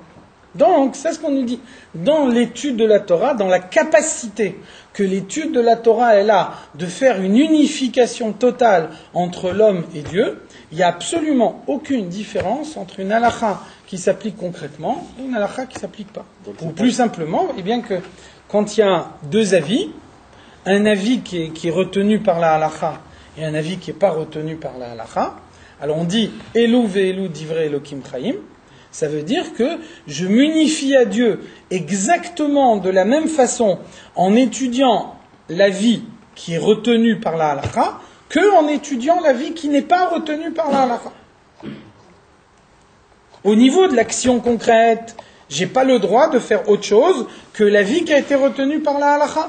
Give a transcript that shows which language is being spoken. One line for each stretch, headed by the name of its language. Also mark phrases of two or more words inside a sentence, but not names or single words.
French: Donc, c'est ce qu'on nous dit. Dans l'étude de la Torah, dans la capacité que l'étude de la Torah elle a de faire une unification totale entre l'homme et Dieu, il n'y a absolument aucune différence entre une halakha qui s'applique concrètement et une halakha qui ne s'applique pas. Ou plus simplement, eh bien que quand il y a deux avis, un avis qui est retenu par la halakha et un avis qui n'est pas retenu par la halakha, alors on dit «
Hebrew: אלו ואלו דברי אלהים חיים »,
French: ça veut dire que je m'unifie à Dieu exactement de la même façon en étudiant l'avis qui est retenu par la halakha qu'en étudiant l'avis qui n'est pas retenu par la halakha. Au niveau de l'action concrète, je n'ai pas le droit de faire autre chose que l'avis qui a été retenu par la halakha.